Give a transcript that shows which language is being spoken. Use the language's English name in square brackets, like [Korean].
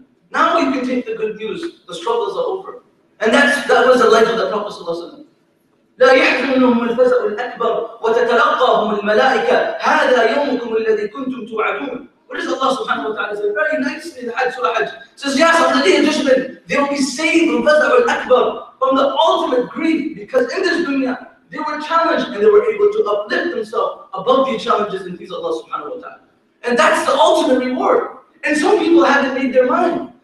[English] Now you can take the good news. The struggles are over. And that was the life of the Prophet sallallahu alaihi wasallam. [Arabic] لا يحزنهم الفزع الأكبر وتتلقاهم الملائكة هذا يومكم الذي كنتم توعدون. [English] What does Allah subhanahu wa ta'ala say? Very nicely in the Hajj, Surah Hajj. It says, yes, on the day of judgment, they will be saved from [Arabic] الفزع الأكبر, [English] from the ultimate grief, because in this dunya, they were challenged and they were able to uplift themselves above the challenges and please Allah subhanahu wa ta'ala. And that's the ultimate reward. And some people haven't made their mind.